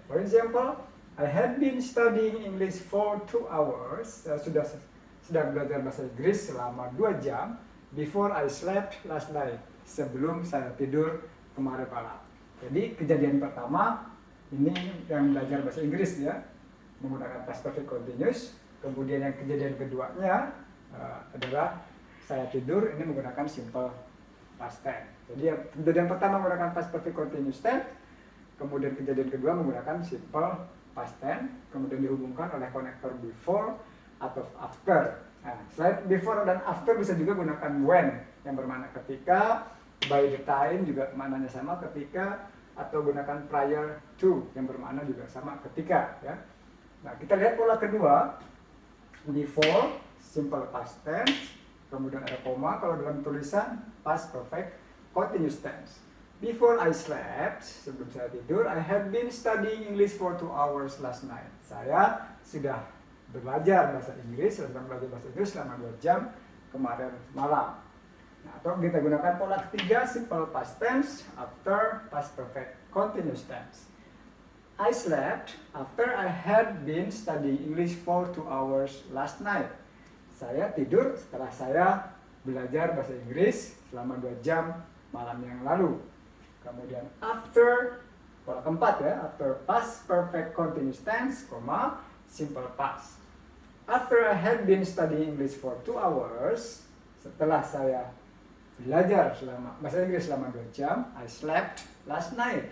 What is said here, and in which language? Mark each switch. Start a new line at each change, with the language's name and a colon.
English: For example, I had been studying English for 2 hours.
Indonesian: Sedang belajar bahasa Inggris selama 2 jam.
English: Before I slept last night.
Indonesian: Sebelum saya tidur kemarin malam. Jadi kejadian pertama ini yang belajar bahasa Inggris, ya, menggunakan past perfect continuous. Kemudian yang kejadian keduanya adalah saya tidur, ini menggunakan simple past tense. Jadi yang kejadian pertama menggunakan past perfect continuous tense, kemudian kejadian kedua menggunakan simple past tense, kemudian dihubungkan oleh konektor before atau after. Nah, selain before dan after bisa juga gunakan when yang bermakna ketika, by the time juga maknanya sama ketika, atau gunakan prior to yang bermakna juga sama ketika, ya. Nah, kita lihat pola kedua, before simple past tense, kemudian ada koma kalau dalam tulisan past perfect continuous tense.
English: Before I slept,
Indonesian: sebelum saya tidur,
English: I had been studying English for 2 hours last night.
Indonesian: Saya sudah belajar bahasa Inggris, selama 2 jam kemarin malam. Nah, atau kita gunakan pola ketiga, simple past tense, after past perfect continuous tense.
English: I slept after I had been studying English for 2 hours last night.
Indonesian: Saya tidur setelah saya belajar bahasa Inggris selama 2 jam malam yang lalu. Kemudian after, pola keempat, ya, after past perfect continuous tense, simple past.
English: After I had been studying English for 2 hours,
Indonesian: setelah saya belajar bahasa Inggris selama 2 jam,
English: I slept last night.